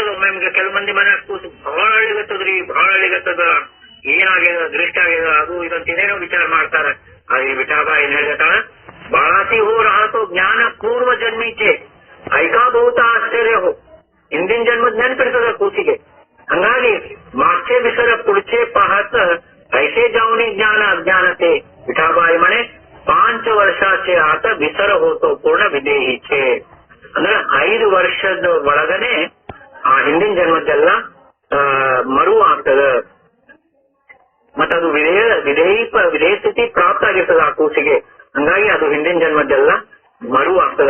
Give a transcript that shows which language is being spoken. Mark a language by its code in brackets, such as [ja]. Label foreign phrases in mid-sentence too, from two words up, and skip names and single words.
[kn] ಒಮ್ಮೆ ಕೆಲವು ಮಂದಿ ಮನ್ಯಾಗ ಕೂಸು ಬಹಳ ಅಳಿಗತ್ತದ್ರಿ, ಬಹಳ ಅಳಿಗತ್ತದ, ಏನಾಗ್ಯದ, ದೃಷ್ಟಿ ಆಗ್ಯದ, ಅದು ಇದಂತ ಏನೇನೋ ವಿಚಾರ ಮಾಡ್ತಾರ. ಅದೇ ವಿಠಾಬಾ ಏನ್ ಹೇಳ್ತಾಳ, [mr] बाळासी हो राहतो ज्ञान पूर्व जन्मीचे ऐका बहुत आश्चर्य हो. [kn] ಹಿಂದಿನ ಜನ್ಮದ ನೆನಪಿರ್ತದ ಕೂಸಿಗೆ. [mr] ಹಂಗಾಗಿ मागचे विसर पुढचे पाहत ऐसे जाऊन ज्ञान अज्ञानते. विठाबाई म्हणे 5 वर्षांचे आत विसर होतो पूर्ण विदेहीचे. [kn] ಅಂದ್ರೆ 5 ವರ್ಷದ ಒಳಗನೆ ಆ ಹಿಂದಿನ ಜನ್ಮದ್ದೆಲ್ಲ ಮರು ಆಗ್ತದ. ಮತ್ತದು ವಿಧೇಯ ಸ್ಥಿತಿ ಪ್ರಾಪ್ತ ಆಗಿರ್ತದ ಆ ಕೂಸಿಗೆ. ಹಂಗಾಗಿ ಅದು ಹಿಂದಿನ ಜನ್ಮದ್ದೆಲ್ಲ ಮರು ಆಗ್ತದ.